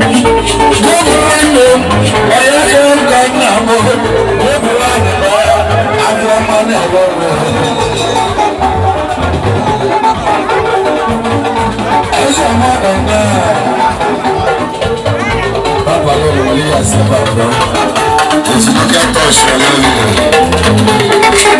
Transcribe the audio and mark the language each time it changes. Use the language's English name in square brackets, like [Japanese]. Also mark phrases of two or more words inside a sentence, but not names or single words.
[Igbo] Nwanne m, onye ka m ka nna m, obi nwanne m, afọ ọma na-agba ọgwụ. Eze ọma dị mma. [English] Papa, no, no, no, yes, Papa. It's not your touch, I love you.